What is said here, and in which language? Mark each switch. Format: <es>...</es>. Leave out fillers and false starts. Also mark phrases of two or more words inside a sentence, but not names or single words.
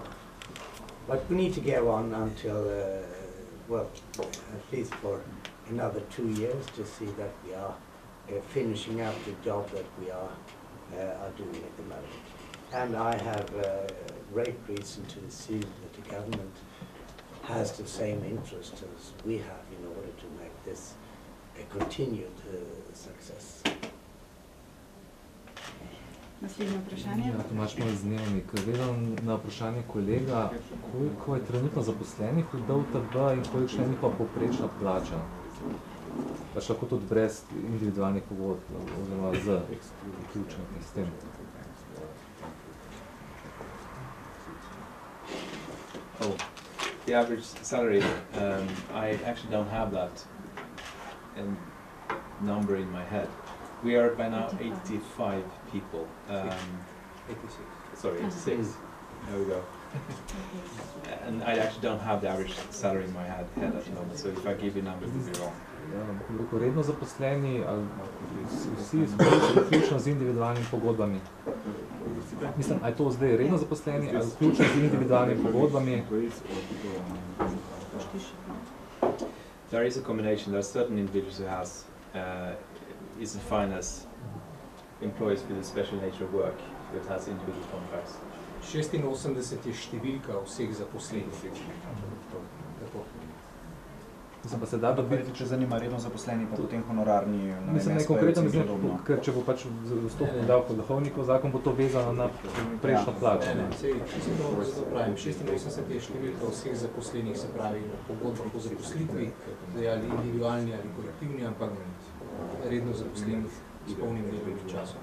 <en>But we need to go on until, well, at least for another 2 years to see that we are finishing up the job that we are doing at the moment. And I have great reason to assume that the government has the same interest as we have in order to make this a continued success.</en> <sl>Naslednje vprašanje. Ja, Tomaž moj dnevnik. Gledam na vprašanje kolega, koliko je trenutno zaposlenih v DUTB in kolikšna je njihova povprečna plača? Pač lahko tudi brez individualnih pogodb, oziroma z vključenih s tem.</sl> <en>Oh, the average salary, I actually don't have that number in my head. We are by now 85 people. 86. Sorry, 86. There we go. And I actually don't have the average salary in my head at the moment, so if I give you numbers, it'll be wrong.</en> <sl>Redno zaposleni, vsi vključno z individualnimi pogodbami. Mislim, ali je to zdaj redno zaposleni, ali vključno z individualnimi pogodbami?</sl> <en>There is a combination. There are certain individuals who is defined as employees with a special nature of work, that has individual contracts.</en> <sl>86 je številka vseh zaposlenih. Mislim pa se da dobiti, če zanima redno zaposleni, pa potem honorarni. Mislim, ne konkretno mislim, ker če bo pač vstopni davek od dohodnikov, zakon bo to vezano na prejšnjo plačo. Pravim, 86 je številka vseh zaposlenih, se pravi pogodba po zaposlitvi, ali individualni ali kolektivni, ampak redno zaposlenih s polnim delovnim časom.</sl>